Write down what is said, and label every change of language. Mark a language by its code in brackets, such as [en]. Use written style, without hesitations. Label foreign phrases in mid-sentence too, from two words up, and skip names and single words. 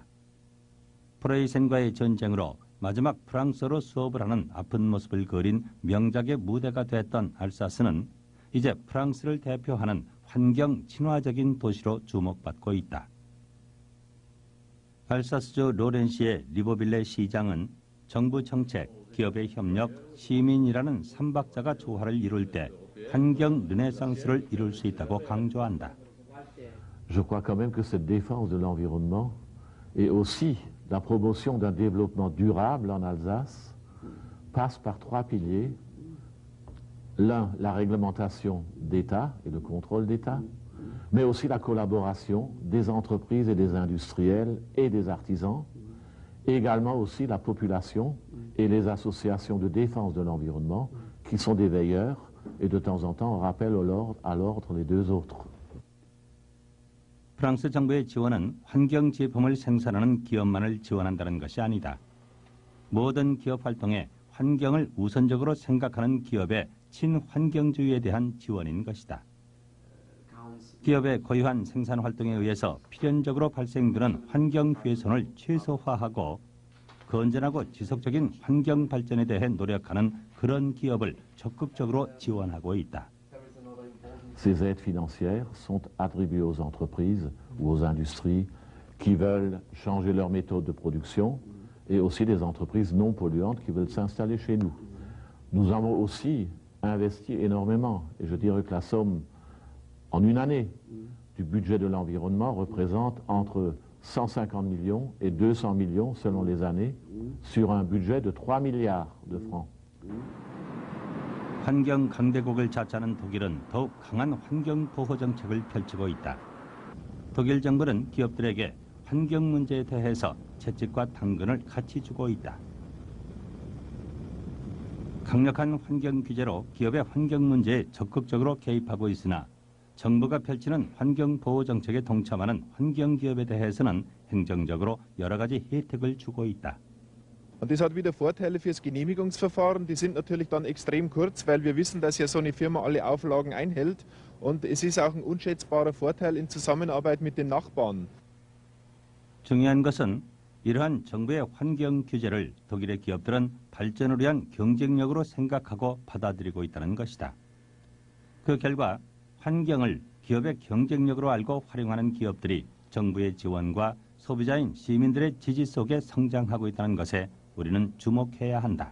[ko] 프로이센과의 전쟁으로 마지막 프랑스어로 수업을 하는 아픈 모습을 그린 명작의 무대가 되었던 알사스는 이제 프랑스를 대표하는 환경 친화적인 도시로 주목받고 있다. 알사스주 로렌시의 리보빌레 시장은 정부 정책, 기업의 협력, 시민이라는 삼박자가 조화를 이룰 때 환경 르네상스를 이룰 수 있다고 강조한다. [fr] Je crois quand même que cette défense de l'environnement et aussi la promotion d'un développement durable en Alsace passe par trois piliers. L'un, la réglementation d'État et le contrôle d'État, mais aussi la collaboration des entreprises et des industriels et des artisans, et également aussi la population et les associations de défense de l'environnement qui sont des veilleurs et de temps en temps on rappelle à l'ordre les deux autres. [ko] 프랑스 정부의 지원은 환경 제품을 생산하는 기업만을 지원한다는 것이 아니다. 모든 기업 활동에 환경을 우선적으로 생각하는 기업의 친환경주의에 대한 지원인 것이다. 기업의 고유한 생산 활동에 의해서 필연적으로 발생되는 환경 훼손을 최소화하고 건전하고 지속적인 환경 발전에 대해 노력하는 그런 기업을 적극적으로 지원하고 있다. [fr] Ces aides financières sont attribuées aux entreprises ou aux industries qui veulent changer leur méthode de production et aussi des entreprises non polluantes qui veulent s'installer chez nous. Nous avons aussi investi énormément et je dirais que la somme en une année du budget de l'environnement représente entre 150 millions et 200 millions selon les années sur un budget de 3 milliards de francs. [ko] 환경 강대국을 자처하는 독일은 더욱 강한 환경 보호 정책을 펼치고 있다. 독일 정부는 기업들에게 환경 문제에 대해서 채찍과 당근을 같이 주고 있다. 강력한 환경 규제로 기업의 환경 문제에 적극적으로 개입하고 있으나 정부가 펼치는 환경 보호 정책에 동참하는 환경 기업에 대해서는 행정적으로 여러 가지 혜택을 주고 있다. [de] Und das hat wieder Vorteile fürs Genehmigungsverfahren. Die sind natürlich dann extrem kurz, weil wir wissen, dass ja so eine Firma alle Auflagen einhält. Und es ist auch ein unschätzbarer Vorteil in Zusammenarbeit mit den Nachbarn. [ko] 중요한 것은 이러한 정부의 환경 규제를 독일의 기업들은 발전을 위한 경쟁력으로 생각하고 받아들이고 있다는 것이다. 그 결과 환경을 기업의 경쟁력으로 알고 활용하는 기업들이 정부의 지원과 소비자인 시민들의 지지 속에 성장하고 있다는 것에 우리는 주목해야 한다.